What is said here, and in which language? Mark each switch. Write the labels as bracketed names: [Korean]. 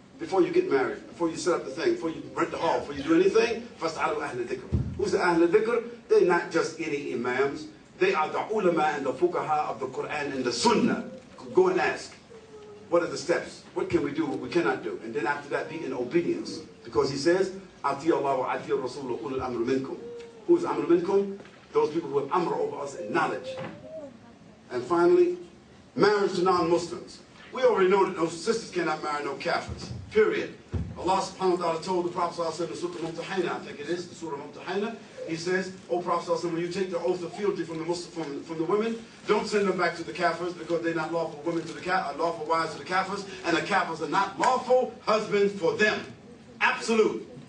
[English] Before you get married, before you set up the thing, before you rent the hall, before you do anything, [Arabic] فَاسْأَلُهُ أَهْلِ الذِّكْرِ. [English] Who's the Ahl al-Dhikr? They're not just any imams. They are the ulama and the fuqaha of the Quran and the Sunnah. Go and ask, what are the steps? What can we do, what we cannot do? And then after that, be in obedience. Because he says, [Arabic] أَطِيعَ اللَّهُ وَأَطِيعَ الرَّسُولُ وَأُولُو الْأَمْرِ مِنْكُمْ. [English] Who is Amr minkum? Those people who have Amr over us in knowledge. And finally, marriage to non-Muslims. We already know that those sisters cannot marry no kafirs. Period. Allah subhanahu wa ta'ala told the Prophet in Surah Mumtahina, I think it is, the Surah Mumtahina, he says, O Prophet, when you take the oath of fealty from the women, don't send them back to the kafirs because they're not lawful women to the lawful wives to the kafirs, and the kafirs are not lawful husbands for them. Absolute.